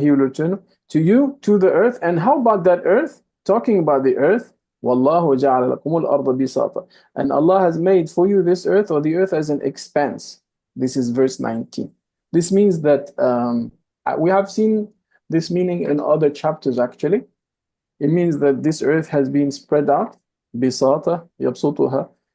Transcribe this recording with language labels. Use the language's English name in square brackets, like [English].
[English] He will return to you, to the earth. And how about that earth? Talking about the earth, [Arabic] وَاللَّهُ جَعَلَ لَكُمُ الْأَرْضَ بِسَاطًا. [English] And Allah has made for you this earth, or the earth, as an expanse. This is verse 19. This means that we have seen this meaning in other chapters, actually. It means that this earth has been spread out. [Arabic] بِسَاطًا يَبْسُطُهَا.